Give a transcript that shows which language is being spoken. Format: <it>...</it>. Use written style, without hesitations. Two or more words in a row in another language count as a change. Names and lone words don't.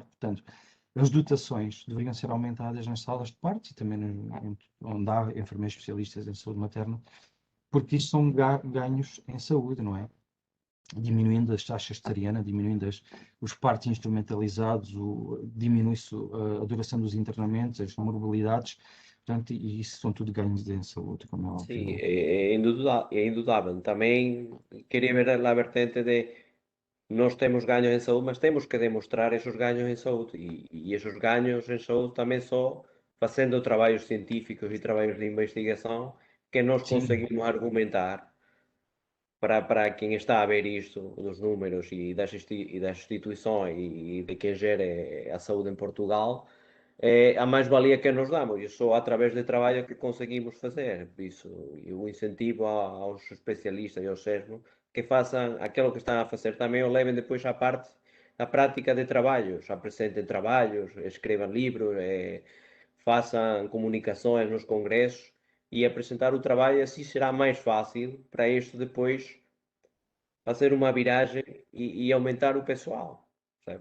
<pt>Portanto, as dotações deveriam ser aumentadas nas salas de parto e também onde há enfermeiros especialistas em saúde materna, porque isto são ganhos em saúde, não é? diminuindo as taxas de cesariana, diminuindo os partos instrumentalizados, diminui-se a duração dos internamentos, as morbilidades, portanto, e isso são tudo ganhos em saúde, como é óbvio.</pt> <gl>Sí, é indudável. Tamén quería ver a vertente de nós temos gaños en saúde, mas temos que demostrar esos gaños en saúde e esos gaños en saúde tamén só facendo traballos científicos e traballos de investigación que nós</gl> <pt>Sim. conseguimos argumentar para quem está a ver isto, dos números e das instituições e de quem gere a saúde em Portugal, a mais-valia que nos damos, e só através de trabalho que conseguimos fazer. Isso, e o incentivo aos especialistas e aos SESMO que façam aquilo que estão a fazer também, o levem depois à parte, à prática de trabalhos, apresentem trabalhos, escrevam livros, façam comunicações nos congressos, e apresentar o trabalho assim será mais fácil para isto depois fazer uma viragem e aumentar o pessoal, sabe?</pt>